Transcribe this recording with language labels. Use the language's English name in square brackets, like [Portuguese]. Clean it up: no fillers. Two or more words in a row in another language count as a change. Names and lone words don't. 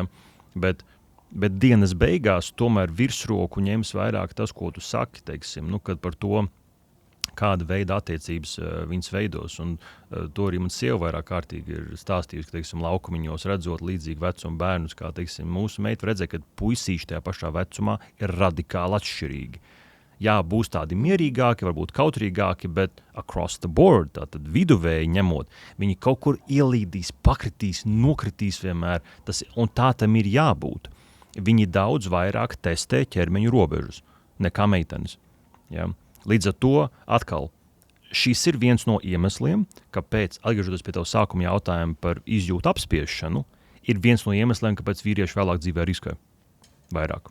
[Latvian] Bet dienas beigās tomēr virsroku ņems vairāk tas, ko tu saki, teiksim, kad par to, kāda veida attiecības viņas veidos. Un to arī man sieva vairāk kārtīgi ir stāstījusi, ka, teiksim, laukumiņos redzot līdzīgi vecumu bērnus, kā, teiksim, mūsu meita redzēja, ka puisīši tajā pašā vecumā ir radikāli atšķirīgi. Jā, būs tādi mierīgāki, varbūt kautrīgāki, bet [English] across the board, [Latvian] tātad viduvēji ņemot, viņi kaut kur ielīdīs, pakritīs, nokritīs vienmēr, un tā tam ir jābūt. Viņi daudz vairāk testē ķermeņu robežas nekā meitenes. Ja? Līdz ar to atkal šis ir viens no iemesliem, kāpēc, atgriežoties pie tavu sākuma jautājumu par izjūtu apspiešanu, ir viens no iemesliem, kāpēc vīrieši vēlāk dzīvē riskē vairāk.